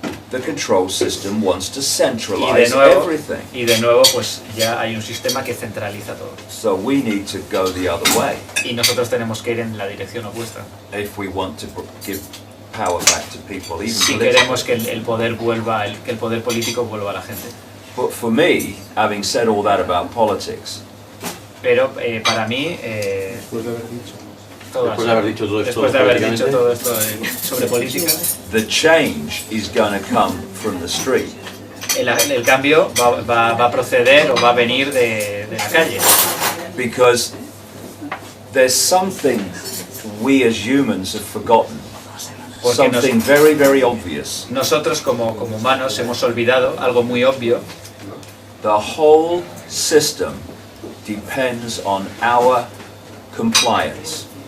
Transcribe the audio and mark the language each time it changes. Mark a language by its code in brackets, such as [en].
[en] The control system wants to centralize everything. [es] Y de nuevo pues ya hay un sistema que centraliza todo. [en] So we need to go the other way. [es] Y nosotros tenemos que ir en la dirección opuesta. [en] If we want to give power back to people, even [es] si queremos que el poder vuelva, que el poder político vuelva a la gente. [en] But for me, having said all that about politics, [es] pero para mí, después de haber dicho todo esto sobre política, [en] the change is going to come from the street. [es] El cambio va a proceder o va a venir de la calle. [en] Because there's something we as humans have forgotten. Something very, very obvious. [es] Nosotros como humanos hemos olvidado algo muy obvio. [en] The whole system depends on our compliance.